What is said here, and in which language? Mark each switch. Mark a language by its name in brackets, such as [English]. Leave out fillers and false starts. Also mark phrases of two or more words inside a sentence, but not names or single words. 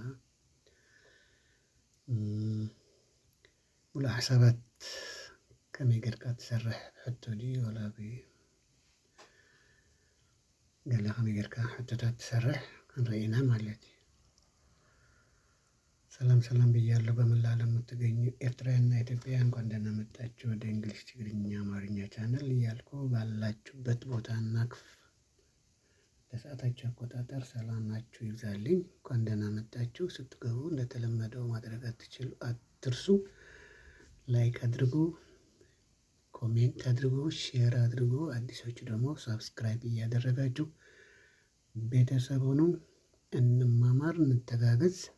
[Tigrinya] ሙሉእ ሓሳባት ከመይ ጌርካ ትሰርሕ ሕቶ ድዩ ወላ ገለ ከመይ ጌርካ ሕቶታት ትሰርሕ ክንርኢና ማለት እዩ። [Amharic] ሰላም ሰላም ብያለሁ። በመላ ዓለም የምትገኙ ኤርትራውያንና ኢትዮጵያውያን እንኳን ደህና መጣችሁ ወደ እንግሊዝ፣ ትግርኛ፣ አማርኛ ቻናል እያልኩ ባላችሁበት ቦታና በሰዓታችሁ አቆጣጠር ሰላማችሁ ይብዛልኝ። እንኳን ደህና መጣችሁ። ስትገቡ እንደተለመደው ማድረግ አትርሱ። ላይክ አድርጉ፣ ኮሜንት አድርጉ፣ ሼር አድርጉ። አዲሶቹ ደግሞ ሳብስክራይብ እያደረጋችሁ ቤተሰብ ሆኑ። እንማማር፣ እንተጋገዝ